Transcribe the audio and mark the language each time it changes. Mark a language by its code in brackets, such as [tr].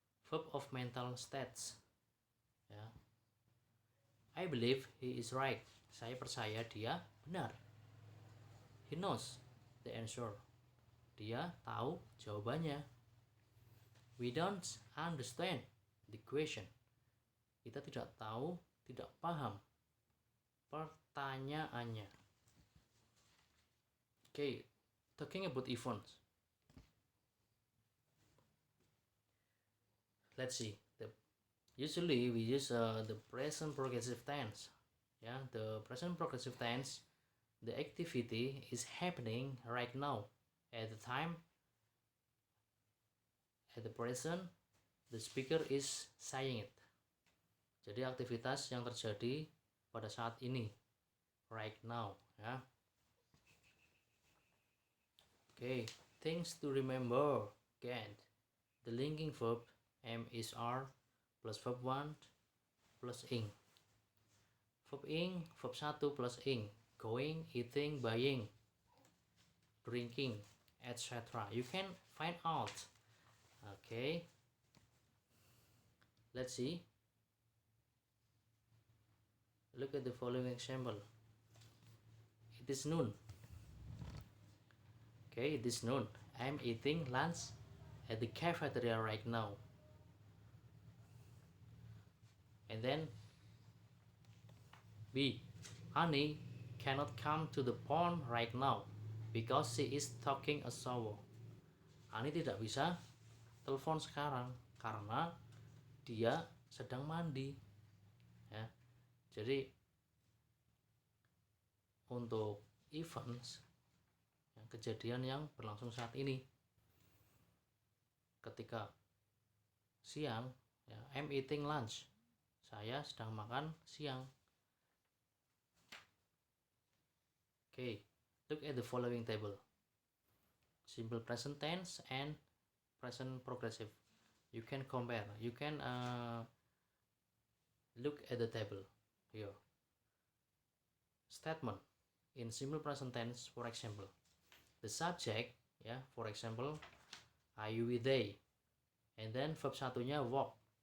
[en] Verb of mental states. Ya. I believe he is right. [id] Saya percaya dia benar. [en] He knows the answer. [id] Dia tahu jawabannya. [en] We don't understand the question. [id] Kita tidak tahu, tidak paham pertanyaannya. [en] Okay, talking about events. Let's see. Usually we use the present progressive tense. Yeah, the present progressive tense, the activity is happening right now. At the time, at the present, the speaker is saying it. [id] Jadi aktivitas yang terjadi pada saat ini, [en] right now. [id] Ya. [en] Okay, things to remember. Again, the linking verb am is are plus verb 1 plus ing. Verb ing, verb 1 plus ing. Going, eating, buying, drinking, etc. You can find out. Okay. Let's see. Look at the following example. It is noon. Okay, it is noon. I'm eating lunch at the cafeteria right now. And then B. Honey cannot come to the pond right now because she is taking a shower. [id] Honey tidak bisa telepon sekarang karena dia sedang mandi. Ya. Jadi untuk events, ya, kejadian yang berlangsung saat ini, ketika siang, ya, [en] I'm eating lunch. [id] Saya sedang makan siang. [en] Okay, look at the following table. Simple present tense and present progressive. You can compare. You can look at the table here. Statement in simple present tense, for example, the subject, ya, for example, are you with they, and then verb satunya walk.